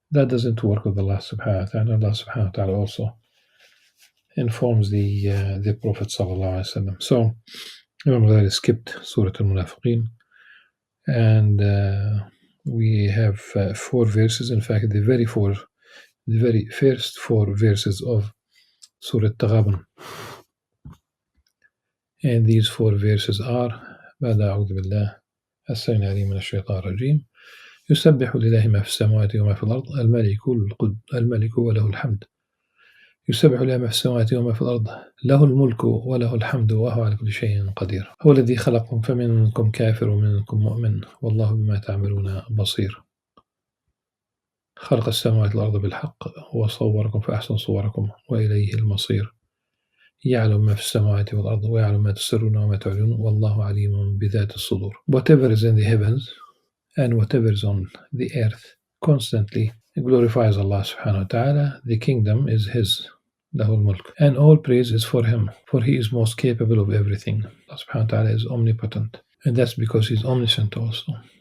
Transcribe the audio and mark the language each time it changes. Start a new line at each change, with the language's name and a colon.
English: That doesn't work with Allah subhanahu wa ta'ala. Allah subhanahu wa ta'ala also informs the Prophet sallallahu alaihi wasallam. So, Imam Ghazali skipped Surah Al-Munafiqeen, and we have 4 verses. In fact, the very first 4 verses of Surah Al-Taghabun. And these 4 verses are:
Arabic: بعد أعوذ بالله السميع العليم من الشيطان الرجيم يسبح لله ما في السماوات وما في الأرض الملك وله الحمد يسبح لله ما في السماوات وما في الأرض له الملك وله الحمد وهو على كل شيء قدير هو الذي خلقكم فمنكم كافر ومنكم مؤمن والله بما تعملون بصير خلق السماوات والأرض بالحق وصوركم فأحسن صوركم وإليه المصير يعلم ما في السماوات والأرض ويعلم ما تسرون وما تعلنون والله عليم بذات الصدور.
English: Whatever is in the heavens and whatever is on the earth constantly glorifies Allah subhanahu wa ta'ala. The kingdom is His, Lahul Mulk, and all praise is for Him, for He is most capable of everything. Allah subhanahu wa ta'ala is omnipotent, and that's because He's omniscient also.